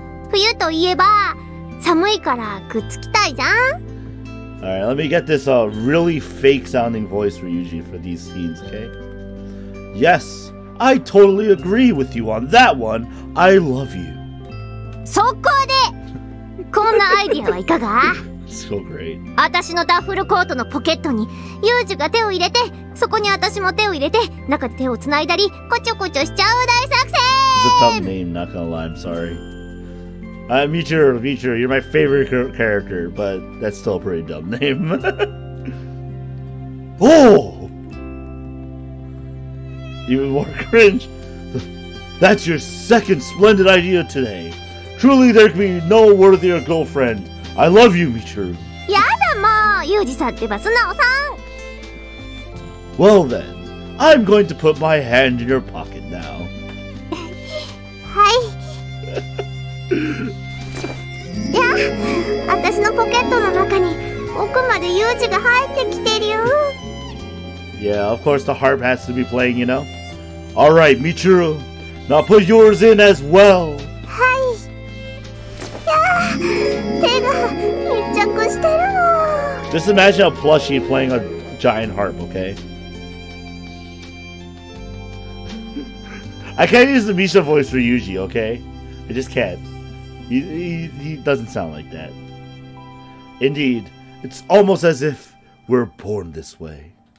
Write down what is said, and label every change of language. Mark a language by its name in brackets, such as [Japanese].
[Japanese] 冬といえば寒いからくっつきたいじゃん。 [English] Alright, let me get this really fake sounding voice for Yuji for these scenes, okay? Yes, I totally agree with you on that one. I love you. [Japanese] そこでこんなアイディアはいかが？ [English] So great. [Japanese] 私のダッフルコートのポケットにユージが手を入れて、そこに私も手を入れて、中で手をつないだりこちょこちょしちゃう大作戦。 [English] It's a tough name, not gonna lie, I'm sorry. Michiru, you're my favorite character, but that's still a pretty dumb name. Oh! Even more cringe. That's your second splendid idea today. Truly, there can be no worthier girlfriend. I love you, Michiru. [Japanese] やだもう、ユージさんってば素直さん。 [English] Well then, I'm going to put my hand in your pocket now. [Japanese] はい。いや、私のポケットの中に奥までユージが入ってきてるよ。 [English] Yeah, of course the harp has to be playing, you know. Alright, Michiru, now put yours in as well. [Japanese] はい。いや、手が密着してるの。 [English] Just imagine a plushie playing a giant harp, okay? I can't use the Misha voice for Yuji, okay? I just can't. He doesn't sound like that. Indeed, it's almost as if we're born this way.